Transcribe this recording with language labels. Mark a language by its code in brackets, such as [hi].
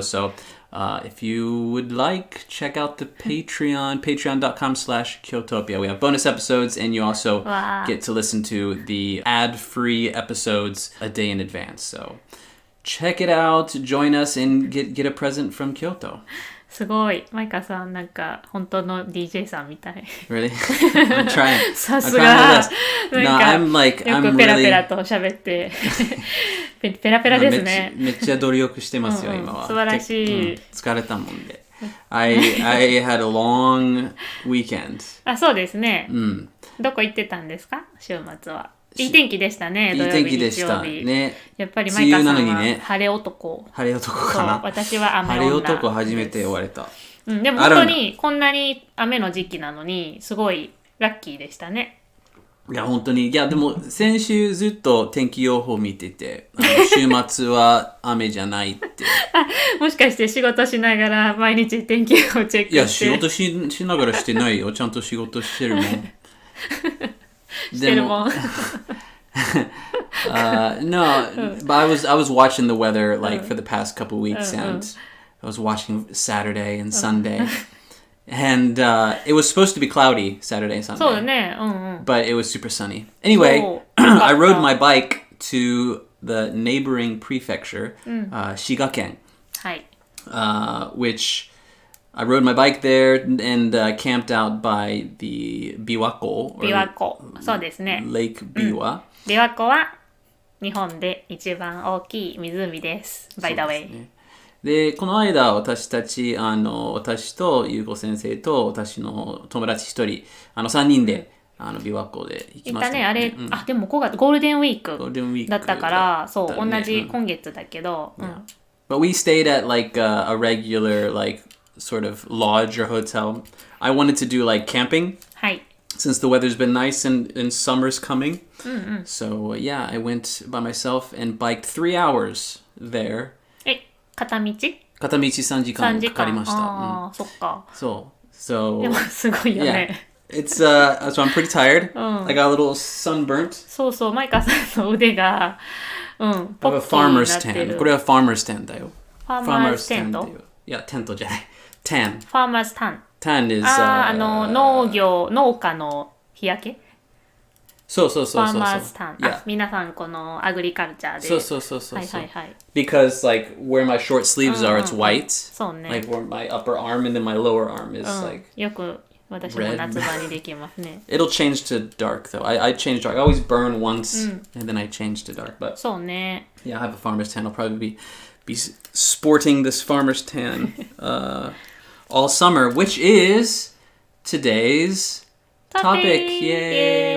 [en] So if you would like, check out the Patreon, patreon.com/Kyotopia. We have bonus episodes, and you also get to listen to the ad-free episodes a day in advance. So check it out, join us, and get a present from Kyoto. [ja] すごい。マイカさん、なんか、本当の DJ さんみたい。 [en] Really? I'm trying. [ja] さすが。 [en] No, I'm like, [ja] よ [en] I'm [ja] くペラペ [en] really... [ja] ラと喋って。ペラペラですね。めっちゃ努力してますよ、今は。素晴らしい。疲れたもんで。 [en] I had a long weekend. [ja] あ、そうですね。どこ行ってたんですか？週末は。いい天気でしたね。いい天気でしたね。やっぱりマイカさんは梅雨なのにね晴れ男。晴れ男かな。私は雨女。晴れ男初めて言われた。でも本当にこんなに雨の時期なのにすごいラッキーでしたね。いや本当に。いやでも先週ずっと天気予報見てて、週末は雨じゃないって。もしかして仕事しながら毎日天気予報チェックして。いや仕事しながらしてないよ。ちゃんと仕事してるもん。 [en] No, but I was watching the weather like for the past couple weeks, and I was watching Saturday and Sunday, and it was supposed to be cloudy Saturday and Sunday. [ja] そうだね。 [en] But it was super sunny. Anyway, I rode my bike to the neighboring prefecture, Shigaken, [ja] はい。 [en] which I rode my bike there and camped out by the Biwako. [ja] 琵琶湖。そうですね。 [en] Lake Biwa. [ja] 琵琶湖は日本で一番大きい湖です。 [en] By the way. [ja] で、この間私たち、私と優子先生と私の友達一人、3人で、琵琶湖で行きました。行ったね、あれ、でも5月、ゴールデンウィークだったから、そう、同じ今月だけど、 [en] But we stayed at like a regular, like, sort of lodge or hotel. I wanted to do like camping. [ja] はい。 [en] Since the weather's been nice and summer's coming. So, yeah, I went by myself and biked 3 hours there. [ja] 片道 3時間かかりました。ああ、そっか。そう。 [en] So, [ja] でもすごいよね。 [en] It's, so I'm pretty tired. I got a little sunburnt. [ja] そうそう、マイカさんの腕が、ポッキーになってる。 [en] I have a farmer's tan. [ja] これは farmer's tan だよ。 [en] farmer's tan と？ [ja] いや、テントじゃない。tan. [en] farmer's tan. tan is... [ja] 農家の日焼け？そう。 [en] farmer's tan. [ja] 皆さんこのアグリカルチャーで。そう。はい。 [en] Because, like, where my short sleeves are, it's white. [ja] そうね。 [en] Like, where my upper arm and then my lower arm is, like... [ja] よく私も夏場にできますね。 [en] It'll change to dark, though. I change dark. I always burn once, and then I change to dark. But [ja] そうね。 [en] Yeah, I have a farmer's tan. I'll probably be sporting this farmer's tan all summer, which is today's topic. Yay!